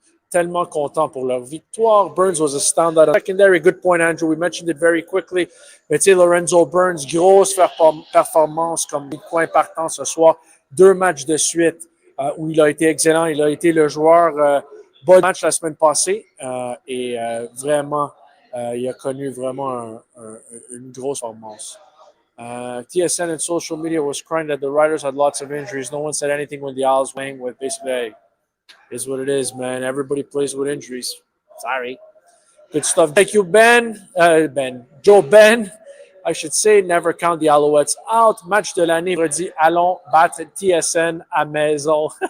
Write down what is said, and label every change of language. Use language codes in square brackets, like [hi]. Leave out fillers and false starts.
[fr] Tellement content pour leur victoire. [en] Burns was a standout. Secondary, good point, Andrew. We mentioned it very quickly. [fr] Mais tu sais, Lorenzo Burns, grosse performance comme coin partant ce soir. 2 matchs de suite où il a été excellent. Il a été le joueur bon match la semaine passée et vraiment, il a connu vraiment une grosse performance. [en] TSN and social media was crying that the Riders had lots of injuries. No one said anything when the Owls went with basically, hey, is what it is, man. Everybody plays with injuries. Sorry. Good stuff. Thank you, Ben. Joe Ben. I should say, never count the Alouettes out. [fr] Match de l'année, redit, allons battre TSN à maison.